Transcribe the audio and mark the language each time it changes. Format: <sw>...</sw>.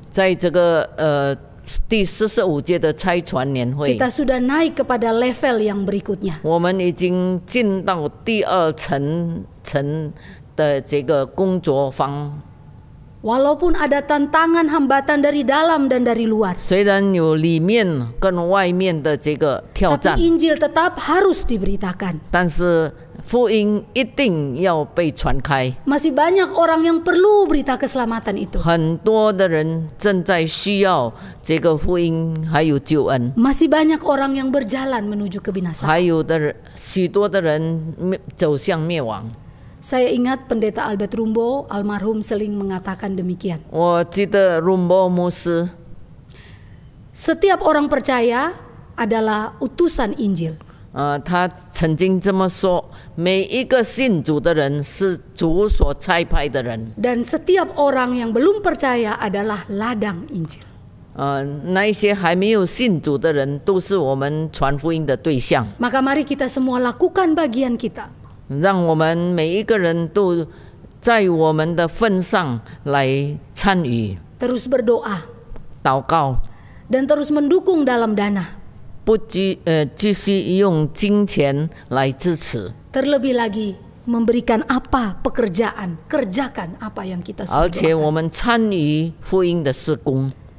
<zh>在这个第45届的差传年会，</zh> <id>kita sudah naik kepada level yang berikutnya.</id> <zh>我们已经进到第2层的这个工作坊。</zh> <id>Walaupun ada tantangan hambatan dari dalam dan dari luar,</id> <zh>虽然有里面跟外面的这个挑战，</zh> <id>tapi Injil tetap harus diberitakan.</id> <zh>但是福音一定要被传开。</zh> <id>Masih banyak orang yang perlu berita keselamatan itu.</id> <zh>很多的人正在需要这个福音，还有救恩。</zh> <id>Masih banyak orang yang berjalan menuju kebinasaan.</id> <zh>还有的许多的人走向灭亡。</zh> <id>Saya ingat Pendeta Albert Rumbo almarhum sering mengatakan demikian.</id> <zh>我记得rumbo牧师，</zh> <id>Setiap orang percaya adalah utusan Injil.</id> <zh>他曾经这么说：每一个信主的人是主所差派的人。</zh> <id>Dan setiap orang yang belum percaya adalah ladang Injil.</id> <zh>那一些还没有信主的人，都是我们传福音的对象。</zh> <id>Maka mari kita semua lakukan bagian kita.</id> <zh>让我们每一个人都在我们的份上来参与</zh> <id>Terus berdoa</id> <zh>祷告，</zh> <id>dan terus mendukung dalam dana.</id> <zh>不继续用金钱来支持，</zh> <id>Terlebih lagi memberikan apa pekerjaan, kerjakan apa yang kita</id> <zh>而</zh> <id>sudah</id> <zh>且</zh> <id>doakan.</id> <zh>我们参与福音的事工。</zh>